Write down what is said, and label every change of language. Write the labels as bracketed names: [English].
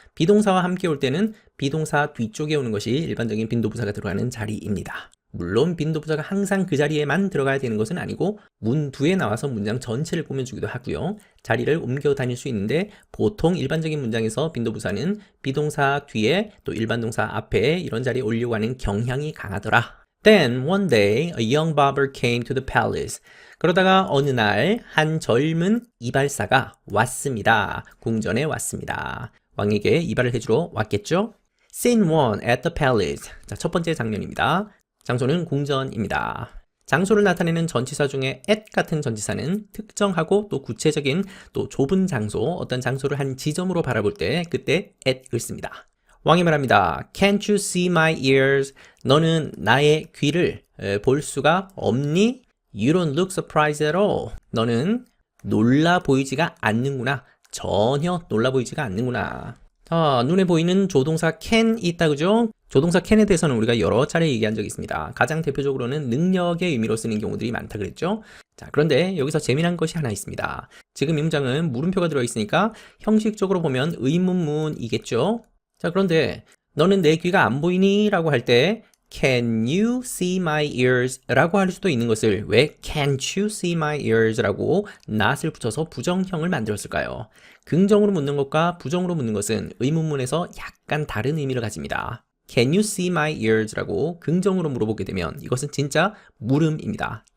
[Korean] 비동사와 함께 올 때는 비동사 뒤쪽에 오는 것이 일반적인 빈도부사가 들어가는 자리입니다. 물론 빈도부사가 항상 그 자리에만 들어가야 되는 것은 아니고 문두에 나와서 문장 전체를 꾸며주기도 하고요. 자리를 옮겨 다닐 수 있는데 보통 일반적인 문장에서 빈도부사는 비동사 뒤에 또 일반 동사 앞에 이런 자리에 올려고 하는 경향이 강하더라. [English] Then one day a young barber came to the palace. [Korean] 그러다가 어느 날 한 젊은 이발사가 왔습니다. 궁전에 왔습니다. 왕에게 이발을 해주러 왔겠죠? [English] Scene 1 at the palace. [Korean] 자, 첫 번째 장면입니다. 장소는 궁전입니다. 장소를 나타내는 전치사 중에 at 같은 전치사는 특정하고 또 구체적인 또 좁은 장소, 어떤 장소를 한 지점으로 바라볼 때 그때 at을 씁니다. 왕이 말합니다. [English] Can't you see my ears? [Korean] 너는 나의 귀를 볼 수가 없니? [English] You don't look surprised at all. [Korean] 너는 놀라 보이지가 않는구나. 전혀 놀라 보이지가 않는구나. 눈에 보이는 조동사 can이 있다, 그죠? 조동사 can에 대해서는 우리가 여러 차례 얘기한 적이 있습니다. 가장 대표적으로는 능력의 의미로 쓰는 경우들이 많다 그랬죠? 자, 그런데 여기서 재미난 것이 하나 있습니다. 지금 이 문장은 물음표가 들어있으니까 형식적으로 보면 의문문이겠죠? 자, 그런데 너는 내 귀가 안 보이니? 라고 할 때 [English] Can you see my ears? [Korean] 라고 할 수도 있는 것을 왜 [English] Can't you see my ears? [Korean] 라고 not을 붙여서 부정형을 만들었을까요? 긍정으로 묻는 것과 부정으로 묻는 것은 의문문에서 약간 다른 의미를 가집니다. [English] Can you see my ears? [Korean] 라고 긍정으로 물어보게 되면 이것은 진짜 물음입니다.